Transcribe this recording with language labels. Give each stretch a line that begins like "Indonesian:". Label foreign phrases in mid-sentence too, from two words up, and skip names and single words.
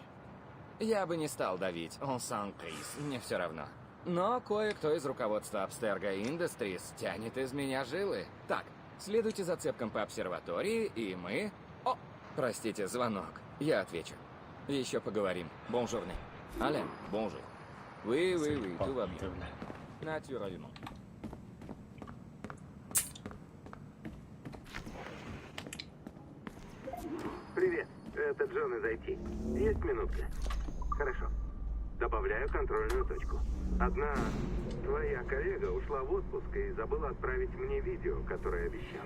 Russian: Я бы не стал давить, он сам Крис, мне все равно. Но кое-кто из руководства Abstergo Industries тянет из меня жилы. Так, следуйте за цепком по обсерватории, и мы... О, простите, звонок. Я отвечу. Еще поговорим. Бонжурне. Алле, бонжур.
French: Oui, tout va bien. Naturellement.
Russian: Привет, это Джон из IT. Есть минутка? Хорошо. Добавляю контрольную точку. Одна твоя коллега ушла в отпуск и забыла отправить мне видео, которое обещала.